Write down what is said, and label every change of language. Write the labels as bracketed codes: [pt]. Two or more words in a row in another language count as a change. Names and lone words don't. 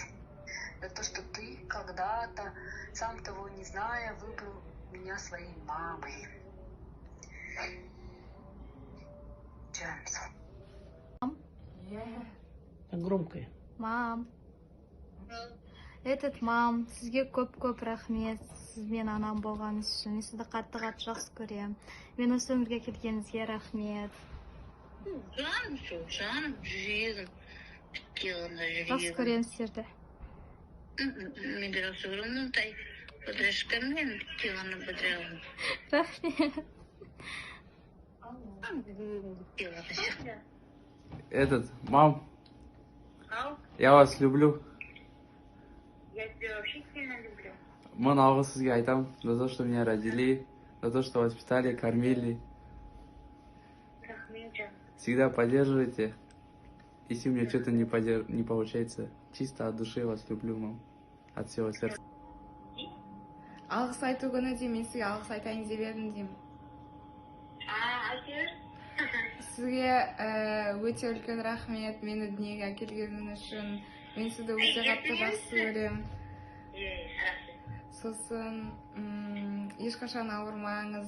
[ru] За то, что ты когда-то, сам того не зная, выбрал меня своей мамой. Джеймс. Громко. Мам. Мам, [kk] сізге көп рахмет. Сіз мен анам болғаныңыз үшін. Мен сізді қатты жақсы көремін. Мен осы өмірге келгеніңізге рахмет. Жаным, жүрегім. Жақсы көремін сіздерді. Мен де жақсы көремін. Мұндай подружкамен ғана бітіремін. Рахмет. [ru] Мам, я вас люблю. Я тебя вообще сильно люблю. [kk] Мен алғыс сізге айтам, [ru] за то, что меня родили, за то, что воспитали, кормили. [kk] Рахмет, Джан. [ru] Всегда поддерживайте. Если у меня что-то не получается, чисто от души вас люблю, мам. От всего сердца. [kk] Алғыс айту күні деймін, мен сізге алғыс айтайын деп едім деймін. Айтыр? Сізге өте үлкен рахмет, мені дүниеге әкелгеніңіз үшін. Мен сізді өте қатты жақсы көремін. Сосын ешқашан ауырмаңыз.